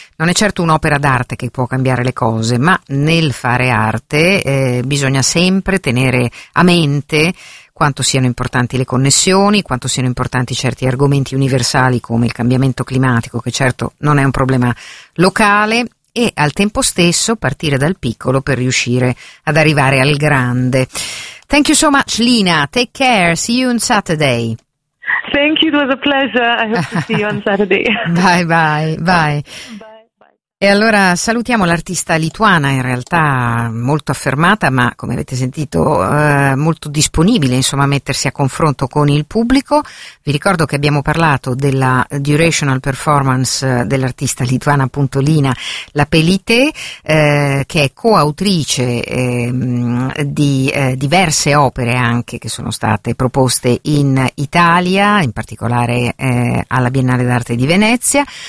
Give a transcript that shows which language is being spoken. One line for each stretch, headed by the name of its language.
Italian: Non è certo un'opera d'arte che può cambiare le cose, ma nel fare arte bisogna sempre tenere a mente quanto siano importanti le connessioni, quanto siano importanti certi argomenti universali come il cambiamento climatico, che certo non è un problema locale, e al tempo stesso partire dal piccolo per riuscire ad arrivare al grande.
English: Thank you so much, Lina. Take care. See you on Saturday. Thank you. It was a pleasure. I hope to see you on Saturday. Bye.
Italian: E allora salutiamo l'artista lituana, in realtà molto affermata, ma come avete sentito molto disponibile, insomma, a mettersi a confronto con il pubblico. Vi ricordo che abbiamo parlato della durational performance dell'artista lituana, appunto Lina Lapelytė, che è coautrice di diverse opere anche che sono state proposte in Italia, in particolare alla Biennale d'Arte di Venezia.